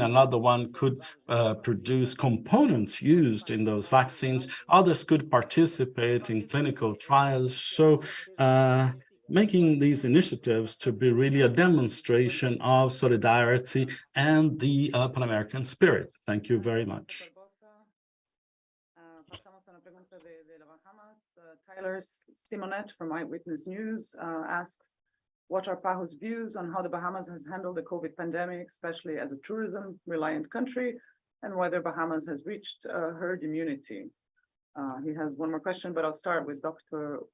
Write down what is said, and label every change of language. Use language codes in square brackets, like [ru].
[en] Another one could produce components used in those vaccines. Others could participate in clinical trials. So making these initiatives to be really a demonstration of solidarity and the Pan-American spirit. Thank you very much. [es] Pasamos a una pregunta de las Bahamas. [en] Tyler Simonet from Eyewitness News asks, what are PAHO's views on how the Bahamas has handled the COVID pandemic, especially as a tourism-reliant country, and whether Bahamas has reached herd immunity? He has one more question, but I'll start with Dr.